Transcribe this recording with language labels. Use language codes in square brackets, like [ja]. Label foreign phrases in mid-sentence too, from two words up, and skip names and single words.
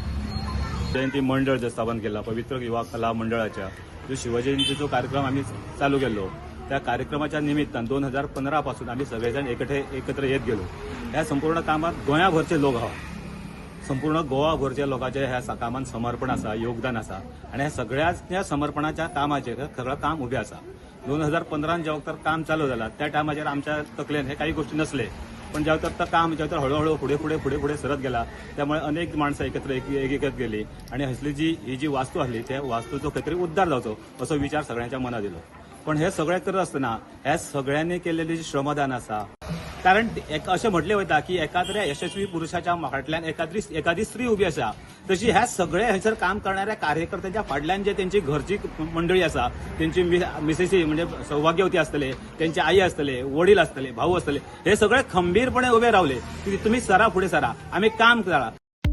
[mr] जयंती मंडळ जे स्थापन केला, पवित्र युवा कला मंडळाच्या जो शिवजयंतीचो कार्यक्रम आम्ही चालू केलो, त्या कार्यक्रमाच्या निमित्तान 2015 पासून आम्ही सगळेजण एकत्र येत गेलो। ह्या संपूर्ण कामात गोंयाभरचे लोक आहा, संपूर्ण गोवाभरच्या लोकांचे ह्या कामात समर्पण आसा, योगदान आसा आणि ह्या सगळ्या समर्पणाच्या कामाचेर सगळं काम उभें आसा। 2015 जेव्हा तर काम चालू झालं त्या टायमाचेर आमच्या तकलेन हे काही गोष्टी नसले, पण जेव्हा तर काम जेव्हा तर हळूहळू पुढे सरत गेला, त्यामुळे अनेक माणसं एकत्र गेली आणि ही जी वास्तू आसली त्या वास्तूचो खंय तरी उद्धार जावचो असो विचार सगळ्यांच्या मनात येलो। पण हे सगळें करत आसतना ह्या सगळ्यांनी केलेले जे श्रमदान आसा, कारण अशें म्हटलें वता की एखाद्या यशस्वी पुरुषाच्या फाटल्यान एखादी स्त्री उभी आसा, तशी ह्या सगळे हयसर काम करणाऱ्या कार्यकर्त्यांच्या फाटल्यान जे त्यांची घरची मंडळी आसा, त्यांची मिसेसी म्हणजे सौभाग्यवती आसतले, त्यांचे आई आसतले, वडील आसतले, भाऊ आसतले, हे सगळे खंबीरपणे उभे रावले की तुम्ही सरा फुडें सरा, आम्ही काम करा।